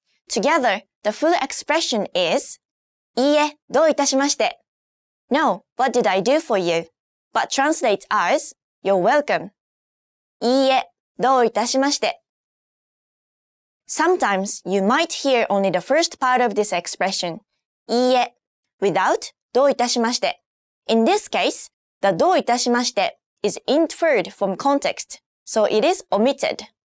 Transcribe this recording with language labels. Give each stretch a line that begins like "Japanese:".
English: Together, the full expression is
Japanese: いいえ、どういたしまして。
English: No, what did I do for you? But translates as You're welcome.
Japanese: いいえ、どういたしまして。
English: Sometimes you might hear only the first part of this expression, いいえ, without どういたしまして. In this case, the どういたしまして is inferred from context, so it is omitted.